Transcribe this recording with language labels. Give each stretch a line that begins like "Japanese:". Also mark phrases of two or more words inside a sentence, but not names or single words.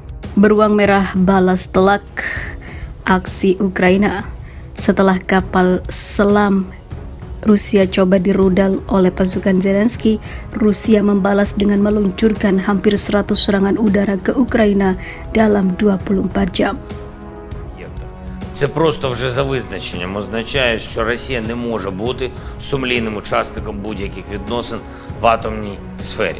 Indonesian: Beruang merah balas telak aksi Ukraina setelah kapal selam Rusia coba dirudal oleh pasukan Zelensky. Rusia membalas dengan meluncurkan hampir 100 serangan udara ke Ukraina dalam 24 jam.
Ukrainian: Це просто вже за визначенням означає, що Росія не може бути сумлінним учасником будь-яких відносин в атомній сфері.